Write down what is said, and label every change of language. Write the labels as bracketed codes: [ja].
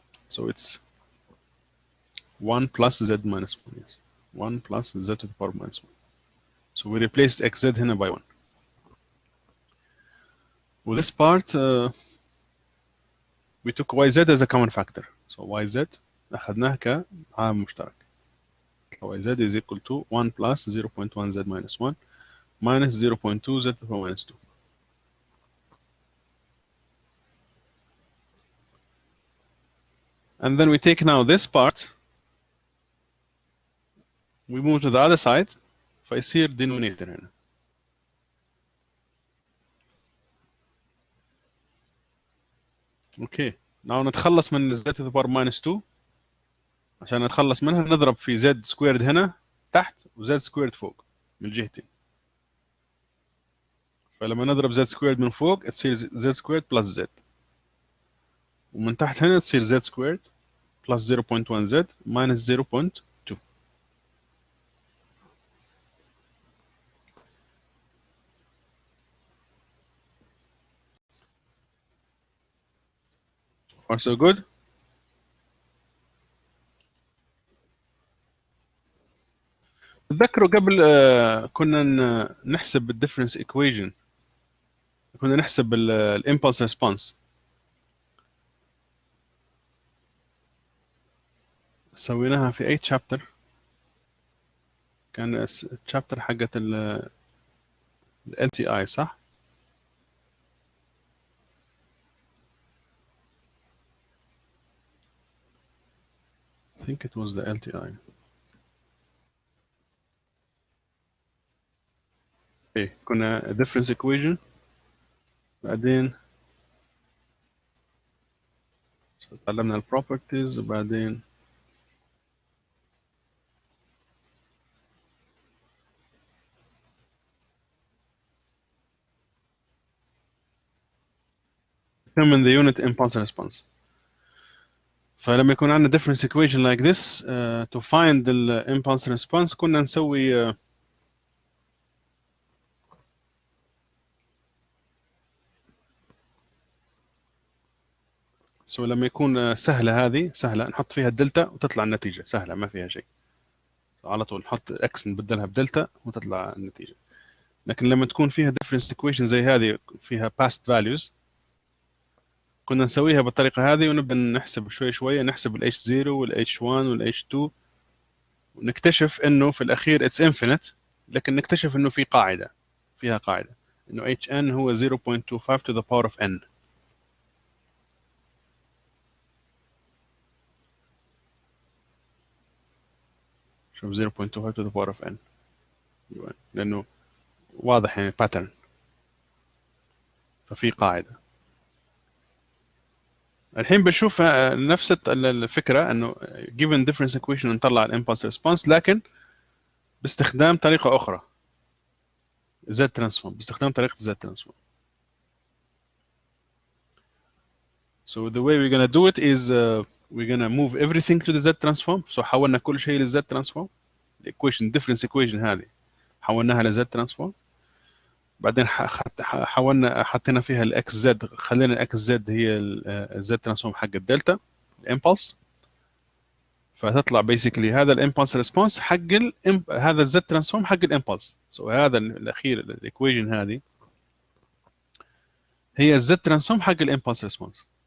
[en] So it's 1 plus z minus 1. Yes, 1 plus z to the power minus 1. So we replaced xz [ar] هنا [en] by 1. With this part, we took yz as a common factor. So yz [ar] أخذناه كعامل مشترك. [en] So yz is equal to 1 plus 0.1 z minus 1 minus 0.2 z to the power minus 2. And then we take now this part, we move to the other side, [ar] فيصير [en] denominator هنا. Okay, now [ar] نتخلص من [en] z to the power minus 2. [ar] عشان نتخلص منها نضرب في z squared هنا تحت و z squared فوق من الجهتين. فلما نضرب z squared من فوق تصير z squared plus z، ومن تحت هنا تصير z squared plus 0.1 z minus 0.2. [en] Are so good? [ar] تذكروا قبل كنا نحسب الديفرنس equation، كنا نحسب الامبulse ريسبونس. سويناها في اي chapter؟ كان الشابتر حقت ال LTI صح؟ [en] I think it was the LTI. Okay, [ar] كنا [en] difference equation، [ar] بعدين تعلمنا البروبرتيز، وبعدين [en] determine the unit impulse response. [ar] فلما يكون عندنا difference equation [en] like this to find the impulse response [ar] كنا نسوي لما يكون سهلة، هذه سهلة نحط فيها الدلتا وتطلع النتيجة سهلة ما فيها شيء، على طول نحط اكس نبدلها بدلتا وتطلع النتيجة. لكن لما تكون فيها difference equation زي هذه فيها past values كنا نسويها بالطريقة هذه، ونبدأ نحسب شوي شوي، نحسب ال H0 وال H1 وال H2، ونكتشف انه في الاخير [en] it's infinite، [ar] لكن نكتشف انه في قاعدة، فيها قاعدة انه Hn هو 0.25 to the power of n. شوف 0.25 [en] to the power of n، [ar] لانه واضح يعني pattern، ففي قاعدة. الحين بنشوف نفس الفكره انه [en] given difference equation [ar] نطلع الامبulse response لكن باستخدام طريقه اخرى Z transform باستخدام طريقه Z transform. [en] So the way we're gonna do it is we're gonna move everything to the Z transform. So [ar] حولنا كل شيء لل Z transform. [en] The equation difference equation [ar] هذه حولناها ل [en] Z transform. [ar] بعدين حطينا فيها الاكس زد، خلينا الاكس زد هي الزد ترانسفورم حق الدلتا الامبلس، فتطلع بيسكلي هذا الامبلس ريسبونس حق هذا الزد ترانسفورم حق الامبلس. سو هذا الاخير الايكويشن هذه هي الزد ترانسفورم حق الامبلس ريسبونس.